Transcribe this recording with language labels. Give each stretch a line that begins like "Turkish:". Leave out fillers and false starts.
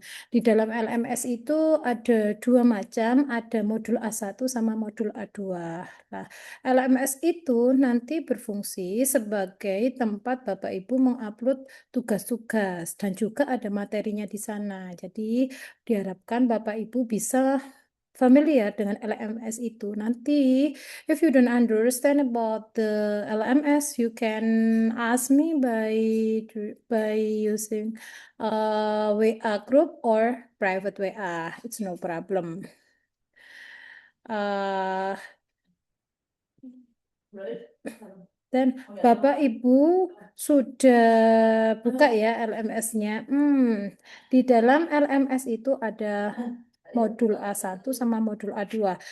Indonesian: Di dalam LMS itu ada dua macam, ada modul A1 sama modul A2. Nah, LMS itu nanti berfungsi sebagai tempat Bapak Ibu mengupload tugas-tugas dan juga ada materinya di sana. Jadi diharapkan Bapak Ibu bisa familiar dengan LMS itu.
English: Nanti, if you don't understand about the LMS, you can ask me by using WA group or private WA. It's no problem.
Indonesian: Uh, dan Bapak Ibu sudah buka ya LMS-nya. Di dalam LMS itu ada modul A1 sama modul A2.